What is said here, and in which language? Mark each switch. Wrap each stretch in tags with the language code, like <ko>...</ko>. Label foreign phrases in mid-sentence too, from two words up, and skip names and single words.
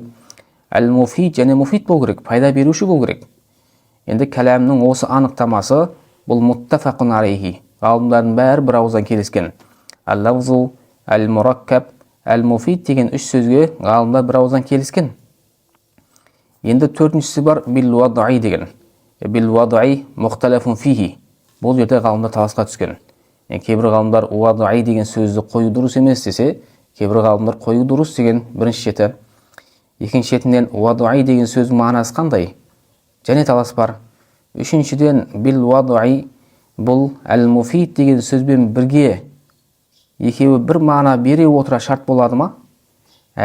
<kk>Әл-муфид, және муфид бол керек, пайда беруші бол керек. Енді кәләмнің осы анықтамасы бұл</kk> <ar>متفق عليه.</ar> <kk>Ғалымдардың бәрі бір ауыздан келіскен.</kk> <ar>اللفظ، المركب، المفيد</ar> <kk>деген 3 сөзге ғалымдар бір ауыздан келіскен. Енді төртіншісі бар бил-ваддаи деген.</kk> <ar>بالوضع مختلف فيه.</ar> <kk>Бұл жерде ғалымдар таласқа түскен. Кейбір ғалымдар ваддаи деген сөзді қою дұрыс емес десе, кейбір ғалымдар қою дұрыс деген бірінші шеті. Екінші шетінен ваддаи деген сөз мағынасы қандай? Және талас бар. Үшіншіден бил-ваддаи бұл әл-муфид деген сөзбен бірге екеуі бір мағына бере отыра шарт болады ма?</kk>